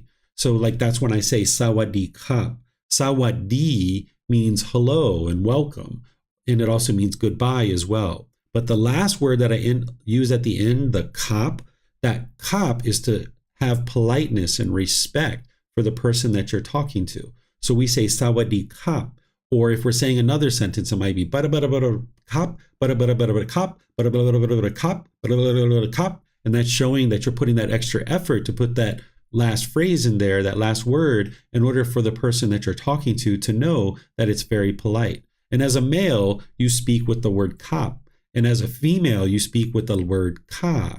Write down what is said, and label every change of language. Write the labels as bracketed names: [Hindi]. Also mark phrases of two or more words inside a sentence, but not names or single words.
[English] So like that's when I say [Thai] สวัสดีค่ะ. [English] Sawadee means hello and welcome, and it also means goodbye as well. But the last word that I use at the end, the kap, that kap is to have politeness and respect for the person that you're talking to. So we say [Thai] สวัสดีครับ, [English] or if we're saying another sentence, it might be bada bada bada kap, bada bada bada bada kap, bada bada bada bada kap, bada bada bada kap, and that's showing that you're putting that extra effort to put that last phrase in there, that last word, in order for the person that you're talking to know that it's very polite. And as a male, you speak with the word kap. And as a female, you speak with the word ka.